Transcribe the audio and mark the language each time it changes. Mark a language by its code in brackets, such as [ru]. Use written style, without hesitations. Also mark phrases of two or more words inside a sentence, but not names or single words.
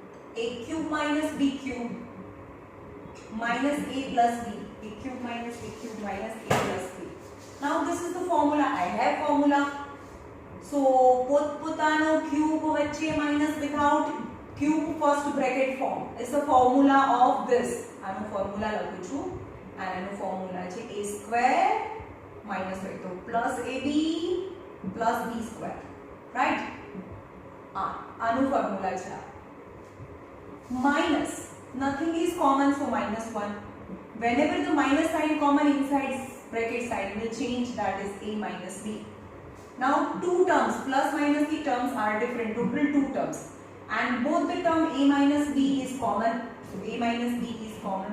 [en] a cube minus b cube minus a plus b, a cube minus a cube minus a plus b. Now this is the formula. I have formula. So [gu] પોતપોતાનો ક્યુબ વચ્ચે [en] minus without cube first bracket form is the formula of this. [gu] આનો ફોર્મ્યુલા લખું છું અને આનો ફોર્મ્યુલા છે [en] a square minus [gu] હોય તો [en] plus ab plus b square, right? [gu] આનો ફોર્મ્યુલા છે. [en] Minus, nothing is common, so minus 1. Whenever the minus sign common inside bracket sign will change, that is a minus b. Now two terms, plus minus the terms are different, total two terms, and both the term a minus b is common, so a minus b is common.